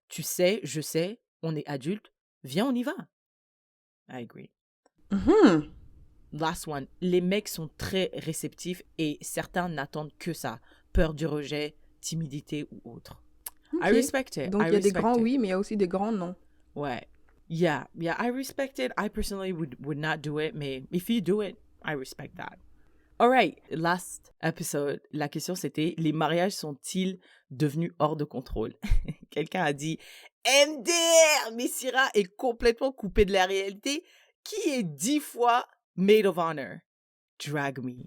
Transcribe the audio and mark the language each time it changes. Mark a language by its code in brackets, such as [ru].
[fr] Tu sais, je sais, on est adulte. Viens, on y va. [en] I agree. Last one. [fr] Les mecs sont très réceptifs et certains n'attendent que ça. Peur du rejet, timidité ou autre. [en] Okay. I respect it. [fr] Donc, il y a des grands oui, mais il y a aussi des grands non. [en] Ouais. Yeah, I respect it. I personally would not do it, mais if you do it, I respect that. Alright, last episode, [fr] la question c'était, les mariages sont-ils devenus hors de contrôle? Quelqu'un a dit, MDR, mais Syrah est complètement coupé de la réalité. Qui est 10 fois [en] maid of honor? Drag me.